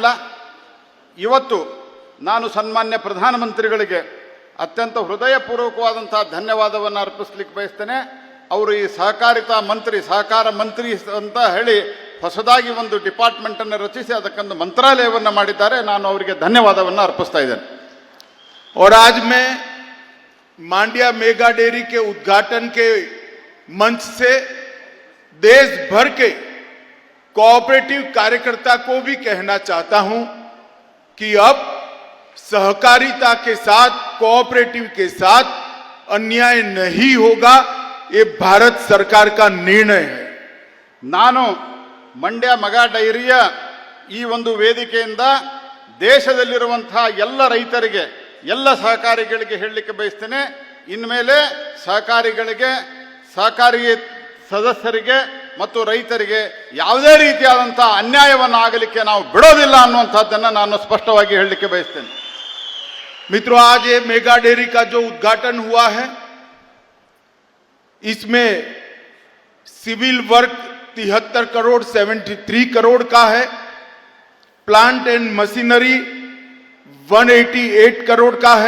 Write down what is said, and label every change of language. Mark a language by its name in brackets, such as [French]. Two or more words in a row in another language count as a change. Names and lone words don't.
[Kannada] ಇವತ್ತು ನಾನು ಸನ್ಮಾನ್ಯ ಪ್ರಧಾನಮಂತ್ರಿಗಳಿಗೆ ಅತ್ಯಂತ ಹೃದಯಪೂರ್ವಕವಾದಂಥ ಧನ್ಯವಾದವನ್ನು ಅರ್ಪಿಸ್ಲಿಕ್ಕೆ ಬಯಸ್ತೇನೆ. ಅವರು ಈ ಸಹಕಾರಿತಾ ಮಂತ್ರಿ, ಸಹಕಾರ ಮಂತ್ರಿ ಅಂತ ಹೇಳಿ ಹೊಸದಾಗಿ ಒಂದು ಡಿಪಾರ್ಟ್ಮೆಂಟನ್ನು ರಚಿಸಿ ಅದಕ್ಕೊಂದು ಮಂತ್ರಾಲಯವನ್ನು ಮಾಡಿದ್ದಾರೆ. ನಾನು ಅವರಿಗೆ ಧನ್ಯವಾದವನ್ನು ಅರ್ಪಿಸ್ತಾ ಇದ್ದೇನೆ. [Hindi] और आज मैं मांडिया मेगा डेयरी के उद्घाटन के मंच से देश भर के कोऑपरेटिव कार्यकर्ता को भी कहना चाहता हूं कि अब सहकारिता के साथ, कोऑपरेटिव के साथ अन्याय नहीं होगा. ये भारत सरकार का निर्णय है. [Kannada] ನಾನು ಮಂಡ್ಯ ಮೆಗಾ ಡೈರಿಯ ಈ ಒಂದು ವೇದಿಕೆಯಿಂದ ದೇಶದಲ್ಲಿರುವಂತಹ ಎಲ್ಲ ರೈತರಿಗೆ, ಎಲ್ಲ ಸಹಕಾರಿಗಳಿಗೆ ಹೇಳಲಿಕ್ಕೆ ಬಯಸ್ತೇನೆ, ಇನ್ಮೇಲೆ ಸಹಕಾರಿಗಳಿಗೆ, ಸಹಕಾರಿ ಸದಸ್ಯರಿಗೆ ಮತ್ತು ರೈತರಿಗೆ ಯಾವುದೇ ರೀತಿಯಾದಂಥ ಅನ್ಯಾಯವನ್ನು ಆಗಲಿಕ್ಕೆ ನಾವು ಬಿಡೋದಿಲ್ಲ ಅನ್ನುವಂಥದ್ದನ್ನು ನಾನು ಸ್ಪಷ್ಟವಾಗಿ ಹೇಳಲಿಕ್ಕೆ ಬಯಸ್ತೇನೆ. [Hindi] मित्रों, आज ये मेगा डेयरी का जो उद्घाटन हुआ है, इसमें [English] civil work [Hindi] 73 करोड़ 73 करोड़ का है, [English] plant and machinery [Hindi] 188 करोड़ का है.